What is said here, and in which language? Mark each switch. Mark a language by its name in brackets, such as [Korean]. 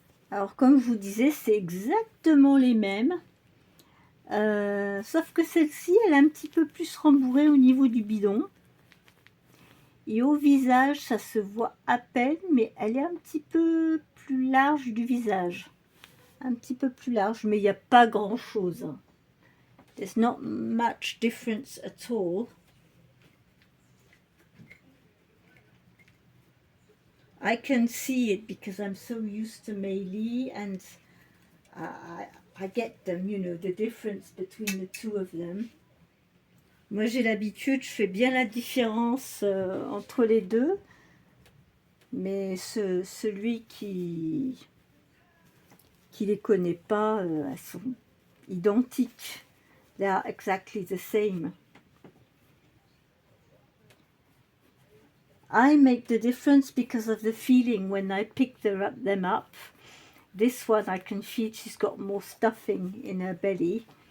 [French] Alors, comme je vous disais, c'est exactement les mêmes. Sauf que celle-ci, elle est un petit peu plus rembourrée au niveau du bidon. Et au visage, ça se voit à peine, mais elle est un petit peu plus large du visage. Un petit peu plus large, mais il n'y a pas grand-chose. [English] There's not much difference at all. I can see it because I'm so used to Mei Li, and I get them, you know, the difference between the two of them. [French] Moi j'ai l'habitude, je fais bien la différence entre les deux, mais celui qui les connaît pas, elles sont identiques. [English] They are exactly the same. I make the difference because of the feeling when I pick them up. This one I can feel she's got more stuffing in her belly.